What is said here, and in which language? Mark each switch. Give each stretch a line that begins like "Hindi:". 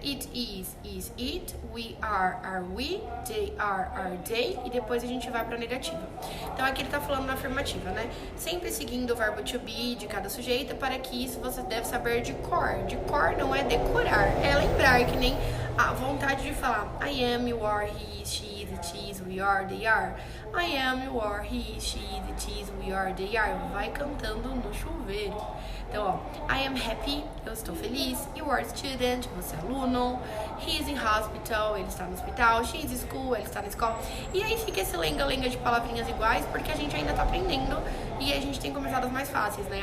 English: It is it, we are we, they are they,
Portuguese: e depois a gente vai pra negativa. Então aqui ele tá falando na afirmativa, né? Sempre seguindo o verbo to be de cada sujeito, para que isso você deve saber de cor. De cor não é decorar, é lembrar, que nem a vontade de falar
English: I am, you are, he is, she is, it is, we are, they are. I am, you are, he is, she is, it is, we are, they are.
Portuguese: Vai cantando no chuveiro. Então, ó,
English: I am happy,
Portuguese: eu estou feliz.
English: You are student,
Portuguese: você é aluno.
English: He is in hospital,
Portuguese: ele está no hospital.
English: She is in school,
Portuguese: ele está na escola. E aí fica esse lenga-lenga de palavrinhas iguais, porque a gente ainda tá aprendendo e a gente tem começado as mais fáceis, né?